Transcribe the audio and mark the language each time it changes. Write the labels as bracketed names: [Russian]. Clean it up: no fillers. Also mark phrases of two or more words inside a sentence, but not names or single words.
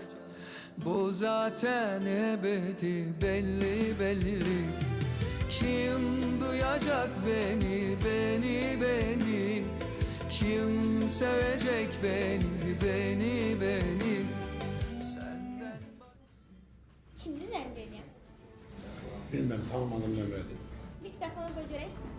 [Turkish] Bu zaten ebedi belli. Kim duyacak beni? Kim sevecek beni? Senden [Azerbaijani] Kimdi zəng edirəm? Bilmem, tanımadım nömrədi. Diktafona qoy görək.